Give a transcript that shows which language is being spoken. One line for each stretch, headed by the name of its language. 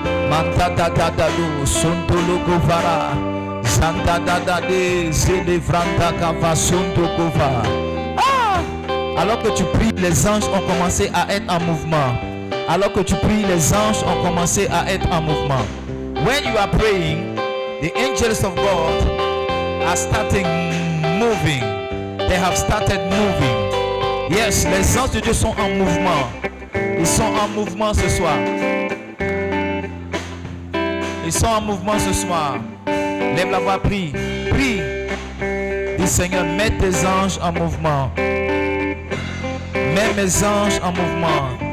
French: Manta da da da do sontolo govara. Zanda da da de zelevranda kava sonto gova. Alors que tu pries, les anges ont commencé à être en mouvement. Alors que tu pries, les anges ont commencé à être en mouvement.
English: When you are praying, the angels of God are starting moving. They have started moving.
French: Yes, les anges de Dieu sont en mouvement. Ils sont en mouvement ce soir. Ils sont en mouvement ce soir. Lève la voix, prie. Prie. Dis Seigneur, mets tes anges en mouvement. Mets mes anges en mouvement.